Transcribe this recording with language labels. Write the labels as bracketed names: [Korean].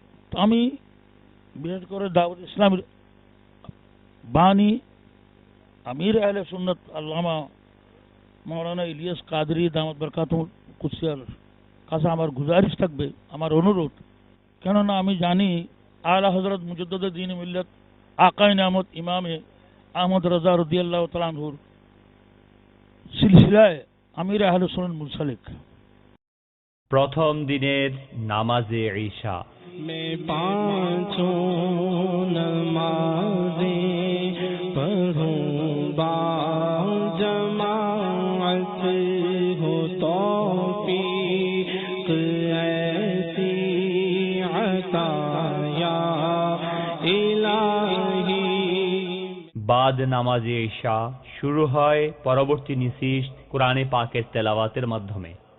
[Bangla] তো আমি বিশেষ করে দাওয়াত ইসলামের বাণী আমির আহলে সুন্নাত আল্লামা মাওলানা ইলিয়াস কাদরি দামাত বরকাতুহুল কুদসিয়ার কাছে আমার গুজারিশ থাকবে, আমার অনুরোধ, কেননা আমি জানি আলা হযরত মুজাদ্দিদ দ্বীন মিল্লাত আকায়ে নেয়ামত ইমামে আহমদ রাজা রাদিয়াল্লাহু তাআলা আনহুর সিলসিলায় আমির আহলে সুন্নাত মুনসালিক। প্রথম দিনের নামাজে ঈশা। [Hindi] मैं पांचों नमाज़ें पढ़ूं बाजमाअत हो तौफीक ऐसी अता या इलाही। [Bangla] বাদ নামাজে ঈশা শুরু হয় পরবর্তী নিশিষ্ট কোরআনে পাকের তেলাওয়াতের মাধ্যমে।